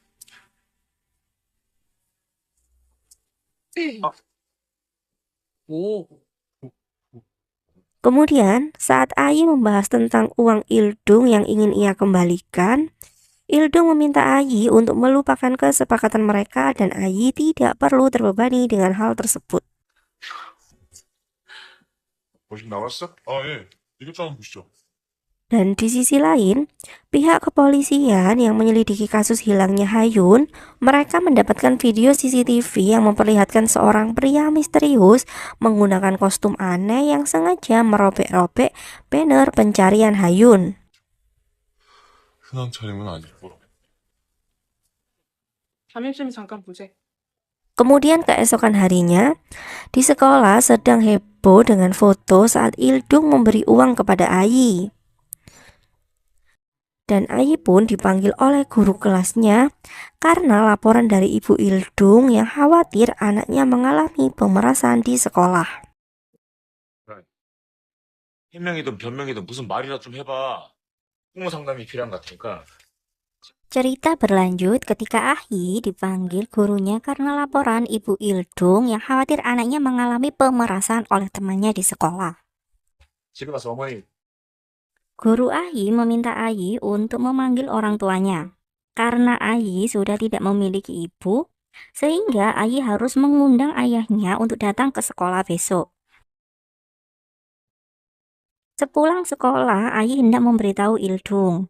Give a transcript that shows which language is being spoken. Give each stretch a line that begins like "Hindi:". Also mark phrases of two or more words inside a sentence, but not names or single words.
Korean: 오.
Indonesian: Kemudian saat Ayi membahas tentang uang Ildung yang ingin ia kembalikan, Ildung meminta Ayi untuk melupakan kesepakatan mereka dan Ayi tidak perlu terbebani dengan hal tersebut.
Korean: 벌써 나왔어? 아, 예. 이것 좀 한번 보시죠.
Indonesian: Dan di sisi lain, pihak kepolisian yang menyelidiki kasus hilangnya Hayun, mereka mendapatkan video CCTV yang memperlihatkan seorang pria misterius menggunakan kostum aneh yang sengaja merobek-robek banner pencarian Hayun.
Korean: 흔한 차림은 아닐 거라. 담임쌤이 잠깐 보재.
Indonesian: Kemudian keesokan harinya, di sekolah sedang heboh dengan foto saat Ildung memberi uang kepada Ayi. Dan Ayi pun dipanggil oleh guru kelasnya karena laporan dari ibu Ildung yang khawatir anaknya mengalami pemerasan di sekolah.
Korean: 해명이든 변명이든 무슨 말이라 좀 해봐. 부모 상담이 필요한 것 같으니까.
Indonesian: Cerita berlanjut ketika Ahyi dipanggil gurunya karena laporan Ibu Ildung yang khawatir anaknya mengalami pemerasan oleh temannya di sekolah.
Korean: 집에 가서 어머니
Indonesian: Guru Ahyi meminta Ahyi untuk memanggil orang tuanya. Karena Ahyi sudah tidak memiliki ibu, sehingga Ahyi harus mengundang ayahnya untuk datang ke sekolah besok. Sepulang sekolah, Ahyi hendak memberitahu Ildung.